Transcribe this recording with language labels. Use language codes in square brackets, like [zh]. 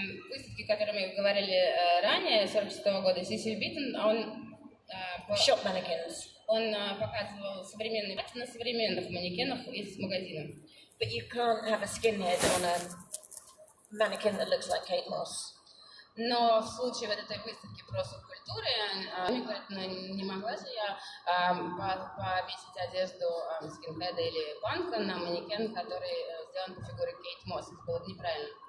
[ru] Выставки, о которых мы говорили ранее, 1946 года, Сесиль Биттон, [en] Shop mannequins. [ru] Он показывал современные платья на современных манекенах из магазинов. [en] But you can't have a skinhead on a mannequin that looks like Kate Moss. [ru] Но в случае вот этой выставки про субкультуры, мне говорят, не могла же я повесить одежду скинхеда или панка на манекен, который сделан по фигуре Кейт Мосс. Это было бы неправильно.